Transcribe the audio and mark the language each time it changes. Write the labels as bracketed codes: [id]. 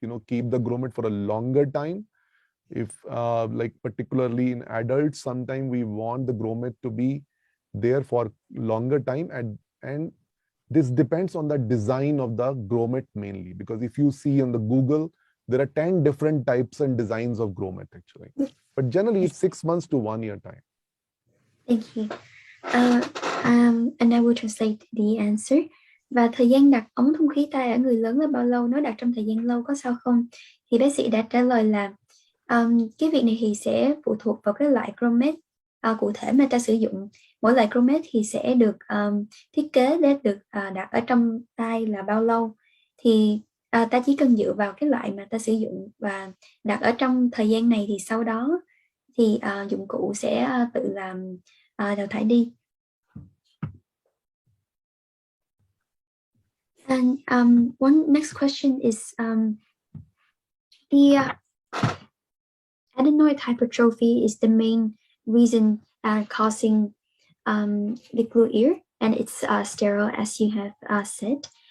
[en] keep the grommet for a longer time. If like particularly in adults, sometimes we want the grommet to be there for longer time, and this depends on the design of the grommet mainly, because if you see on the Google, there are 10 different types and designs of grommet actually. But generally it's 6 months to 1 year time. Thank you. And I will translate the answer. [vi] Và thời gian đặt ống thông khí tai ở người lớn là bao lâu? Nếu đặt trong thời gian lâu có sao không? Thì bác sĩ đã trả lời là cái việc này thì sẽ phụ thuộc vào cái loại grommet cụ thể mà ta sử dụng. Mỗi loại grommet thì sẽ được thiết kế để được đặt ở trong tai là bao lâu. Thì ta chỉ cần dựa vào cái loại mà ta sử dụng và đặt ở trong thời gian này, thì sau đó thì dụng cụ sẽ tự làm đào thải đi. [en] And one next question is the adenoid hypertrophy is the main reason causing the glue ear, and it's sterile, as you have said.